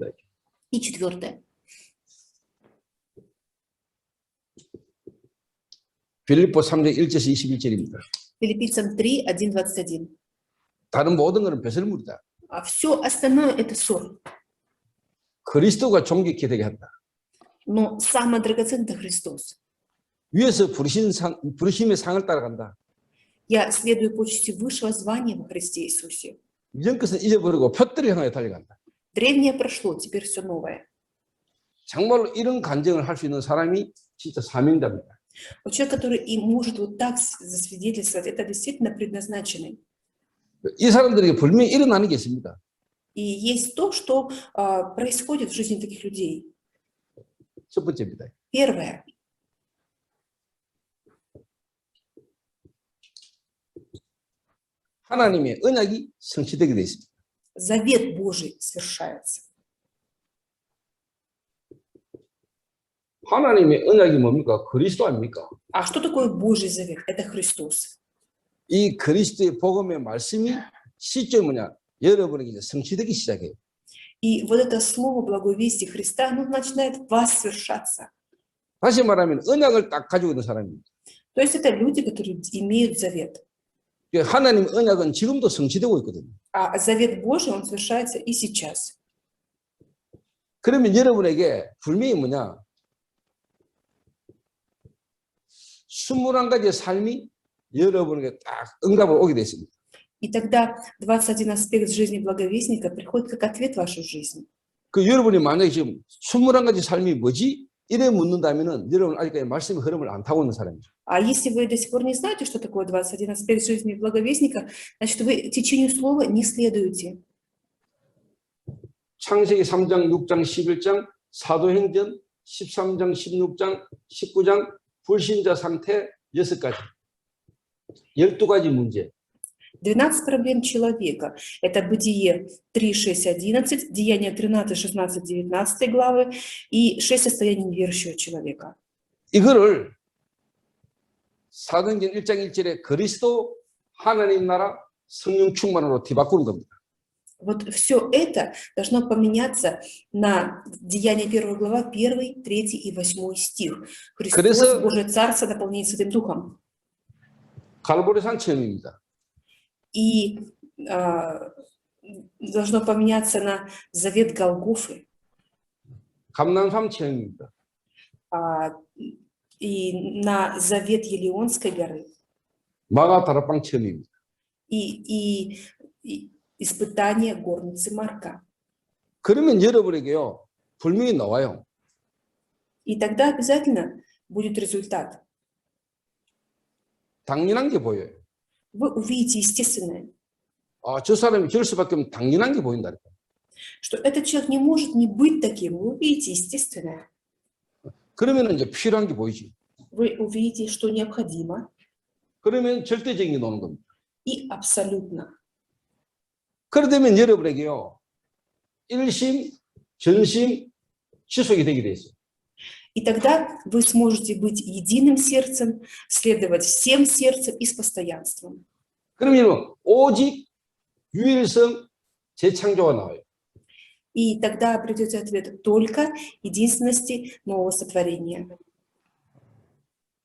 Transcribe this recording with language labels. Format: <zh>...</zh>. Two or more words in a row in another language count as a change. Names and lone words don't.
<ru>И четвертое.</ru> <ko>빌립보 3장 1절에서 21절입니다.</ko> <ru>Филиппийцам 3, 1, 21.</ru> <ko>다른 모든 것은 배설물이다.</ko> <ru>А все остальное это ссор.</ru> <ko>그리스도가 존귀케 되게 한다.</ko> <ru>Но самое драгоценное это Христос.</ru> <ko>위에서 부르심의 상을 따라간다.</ko> <ru>Я следую почести высшего звания во Христе Иисусе.</ru> <ko>이전 것은 잊어버리고 표대를 향해 달려간다.</ko> <ru>Древнее прошло, теперь все новое.</ru> <ko>정말로 이런 간증을 할 수 있는 사람이 진짜 사명자입니다.</ko> <ru>Вот человек, который и может вот так засвидетельствовать, это действительно предназначенный.</ru> <ko>이 사람들에게 분명히 일어나는 게 있습니다.</ko> <ru>И есть то, что происходит в жизни таких людей.</ru> <ko>첫 번째입니다.</ko> <ru>Первое.</ru> <ko>하나님의 언약이 성취되게 되어 있습니다.</ko> <ru>Завет Божий свершается.</ru> <ko>하나님의 언약이 뭡니까? 그리스도 아닙니까?</ko> <ru>А что такое Божий завет? Это Христос.</ru> <ko>이 그리스도의 복음의 말씀이 시점이 뭐냐? 여러분에게 이제 성취되기 시작해요.</ko> <ru>И вот это слово благой вести Христа, оно начинает в вас свершаться.</ru> <ko>다시 말하면 언약을 딱 가지고 있는 사람입니다.</ko> <ru>То есть это люди, которые имеют завет.</ru> <ko>하나님의 언약은 지금도 성취되고 있거든요.</ko> <ru>А завет Божий, он совершается и сейчас.</ru> <ko>그러면 여러분에게 분명히 뭐냐? 21가지의 삶이 여러분에게 딱 응답으로 오게 됐습니다.</ko> <ru>И тогда 21 аспект жизни благовестника приходит как ответ в вашу жизнь.</ru> <ko>그 여러분이 만약에 지금 21가지 삶이 뭐지? 이래 묻는다면은 여러분 아직까지 말씀의 흐름을 안 타고 있는 사람이죠.</ko> <ru>А если вы до сих пор не знаете, что такое 21 аспект жизни благовестника, значит, вы течению слова не следуете.</ru> <ko>창세기 3장, 6장, 11장, 사도행전 13장, 16장, 19장, 불신자 상태 6가지. 12가지 문제.</ko> <ru>12 проблем человека. Это Бытие 3, 6, 11, Деяния 13, 16, 19 главы и 6 состояний неверующего человека.</ru> <ko>이거를 사도행전 1장 1절에 그리스도 하나님 나라 성령 충만으로 뒤바꾸는 겁니다.</ko> <ru>Вот все это должно поменяться на Деяния 1 глава, 1, 3 и 8 стих. Христос, Божие Царство, наполнение Святым Духом.</ru> <ko>갈보리산 체험입니다.</ko> <ru>И должно поменяться на завет Голгофы.</ru> <ko>감람산 체험입니다.</ko> <ru>И на завет Елеонской горы.</ru> <ko>마가 다락방 체험입니다.</ko> <ru>И испытание горницы Марка.</ru> <ko>그러면 여러분에게요 분명히 나와요.</ko> <ru>И тогда обязательно будет результат.</ru> <ko>당연한 게 보여요.</ko> <ru>Вы увидите естественное.</ru> <ko>저 사람이 저럴 수밖에 없는 당연한 게 보인다.</ko> <ru>Что этот человек не может не быть таким. Вы увидите естественное.</ru> <ko>그러면 이제 필요한 게 보이지.</ko> <ru>Вы увидите, что необходимо.</ru> <ko>그러면 절대적인 게 나오는 겁니다.</ko> <ru>И абсолютно.</ru> <ko>그러면 여러분에게요 일심, 전심, 지속이 되게 돼 있어요.</ko> <ru>И тогда вы сможете быть единым сердцем, следовать всем сердцем и с постоянством.</ru> <ko>그러면 오직 유일성 재창조가 나와요.</ko> <ru>И тогда придете ответ только единственности нового сотворения.</ru>